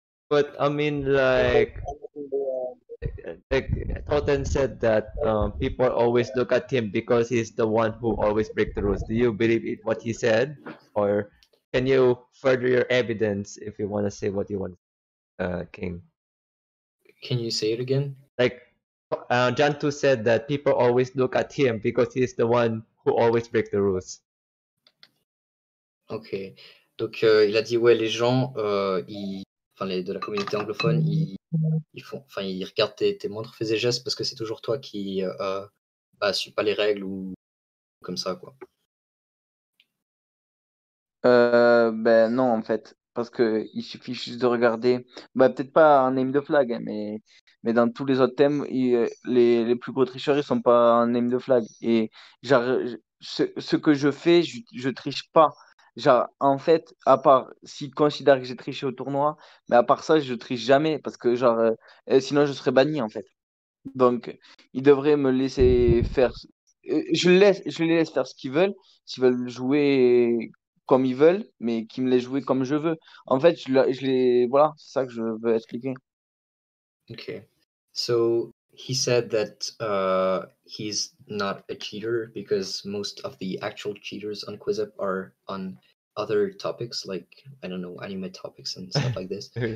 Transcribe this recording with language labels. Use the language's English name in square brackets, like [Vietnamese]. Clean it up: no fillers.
[English] But I mean, like Totten said that people always look at him because he's the one who always break the rules. Do you believe it, what he said, or can you further your evidence if you want to say what you want, King? Can you say it again? Like John 2 said that people always look at him because he's the one who always break the rules. Ok. [French] Donc il a dit ouais, les gens, enfin de la communauté anglophone, ils font, enfin ils regardent tes moindres faits et gestes parce que c'est toujours toi qui bah, suis pas les règles ou comme ça quoi. Ben non, en fait, parce que il suffit juste de regarder, bah, peut-être pas en name the flag, hein, mais dans tous les autres thèmes, les plus gros tricheurs, ils sont pas en name the flag. Et genre, ce que je fais, je triche pas. Genre, en fait, à part s'ils considèrent que j'ai triché au tournoi, mais à part ça, je triche jamais, parce que genre, sinon je serais banni, en fait. Donc, ils devraient me laisser faire. Je les laisse faire ce qu'ils veulent. S'ils veulent jouer comme ils veulent, mais qu'ils me laissent jouer comme je veux. En fait, voilà, c'est ça que je veux expliquer. [English] Okay. So he said that he's not a cheater because most of the actual cheaters on QuizUp are on other topics like, I don't know, anime topics and stuff like this.